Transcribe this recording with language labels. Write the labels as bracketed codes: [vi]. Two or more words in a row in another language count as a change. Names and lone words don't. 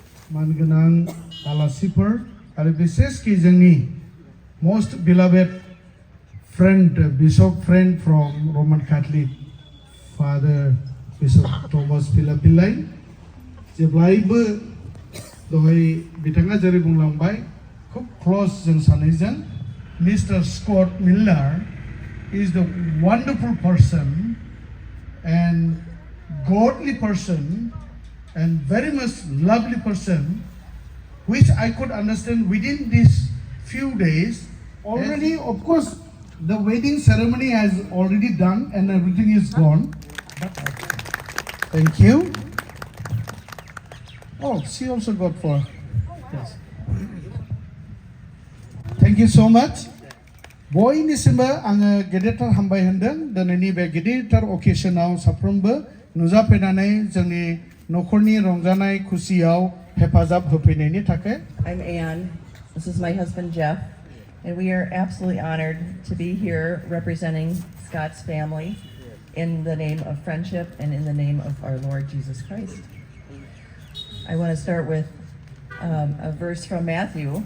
[brx] mangenang alasipur आरो बिसेसकि जोंनि [en] most beloved friend bishop friend from Roman Catholic Father Bishop Thomas Pillai [brx] जेब्लायबो दहाय बिथाङा जेरै बुंलांबाय खुब close जों सानैजों Mr. [en] Scott Miller is the wonderful person and godly person and very much lovely person, which I could understand within these few days. Already, of course, the wedding ceremony has already done and everything is gone. Thank you. Oh, she also got for. Yes. Thank you so much. [brx] बयनिसिमबो आङो गेदेरथार हामबाय होनदों दिनैनि बे गेदेरथार अकेशनाव साफ्रोमबो नुजाफैनानै जोंनि नखरनि रंजानाय खुसियाव हेफाजाब होफैनायनि थाखाय [en] I'm Ann. This is my husband Jeff, and we are absolutely honored to be here representing Scott's family in the name of friendship and in the name of our Lord Jesus Christ. I want to start with a verse from Matthew.